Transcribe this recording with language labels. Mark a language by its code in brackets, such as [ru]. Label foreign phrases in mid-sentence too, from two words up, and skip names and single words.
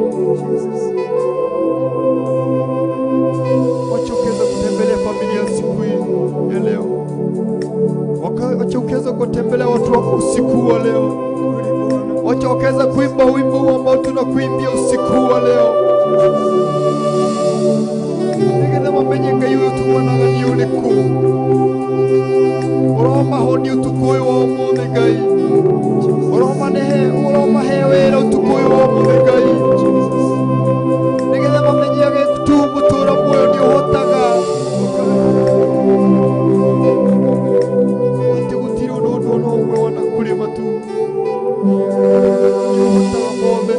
[sw] Wacha ukaweza kutembelea familia siku hii ya leo. Wacha ukaweza kutembelea watu wako usiku wa leo. Wacha ukaweza kuimba wimbo ambao tunakuimbia usiku wa leo. [ki] Nigeza mamenye Ngai uyu tumanaga ni uriku, uromahoni utuku uyu wa umuthi Ngai, uromahe wira utuku uyu wa umuthi Ngai. Nigeza mamenye agitu mutura muoyo ni uhotaga, ati gutiri undu no umwe wana kurima tu ni uhotaga mothe.